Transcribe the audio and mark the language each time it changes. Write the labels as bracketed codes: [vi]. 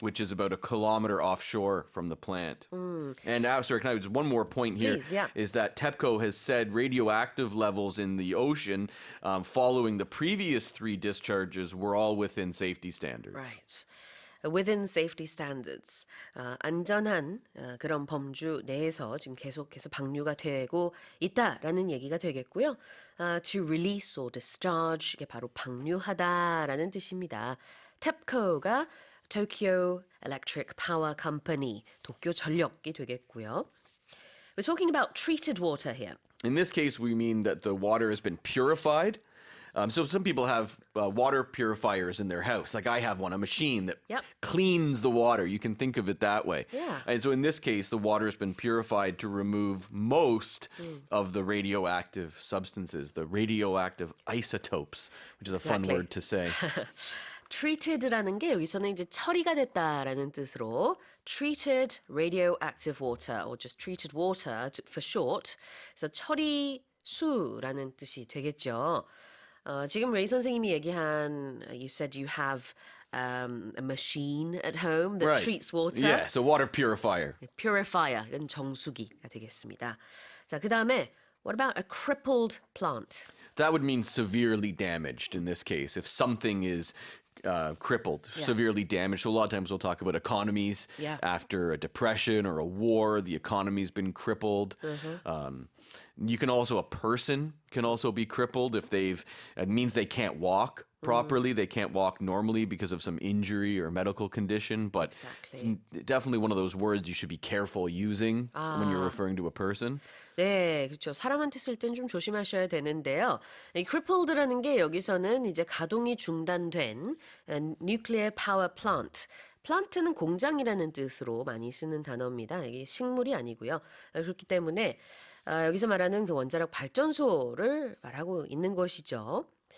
[en] which is about a kilometer offshore from the plant. And now, sorry, can I just one more point here? Please, yeah. Is that TEPCO has said radioactive levels in the ocean following the previous three discharges were all within safety standards. Right. Within safety standards. [ko] 안전한 그런 범주 내에서 지금 계속해서 방류가 되고 있다라는 얘기가 되겠고요. [en] To release or discharge, [ko] 이게 바로 방류하다라는 뜻입니다. TEPCO가 Tokyo Electric Power Company, 도쿄전력이 되겠고요. [en] We're talking about treated water here. In this case, we mean that the water has been purified. So some people have water purifiers in their house. Like I have one, a machine that Yep. cleans the water. You can think of it that way. Yeah. And so in this case, the water has been purified to remove most of the radioactive substances, the radioactive isotopes, which is a fun Exactly. word to say. [ko] treated라는 게 여기서는 이제 처리가 됐다라는 뜻으로 [en] treated radioactive water or just treated water for short. [ko] 그래서 처리수라는 뜻이 되겠죠. 지금 레이 선생님이 얘기한 [en] you said you have a machine at home that Right. treats water. Yeah, so water purifier. [ko] purifier, 이건 정수기가 되겠습니다. 자, 그다음에 [en] what about a crippled plant? That would mean severely damaged in this case. If something is crippled, Yeah. severely damaged. So a lot of times we'll talk about economies. Yeah. After a depression or a war, the economy's been crippled. You can also, a person can also be crippled if it means they can't walk properly. They can't walk normally because of some injury or medical condition. But it's definitely one of those words you should be careful using when you're referring to a person. [ko] 네, 그렇죠. 사람한테 쓸 땐 좀 조심하셔야 되는데요. 이 crippled라는 게 여기서는 이제 가동이 중단된 [en] nuclear power plant. [ko] 플란트는 공장이라는 뜻으로 많이 쓰는 단어입니다. 이게 식물이 아니고요. 그렇기 때문에 여기서 말하는 그 원자력 발전소를 말하고 있는 것이죠.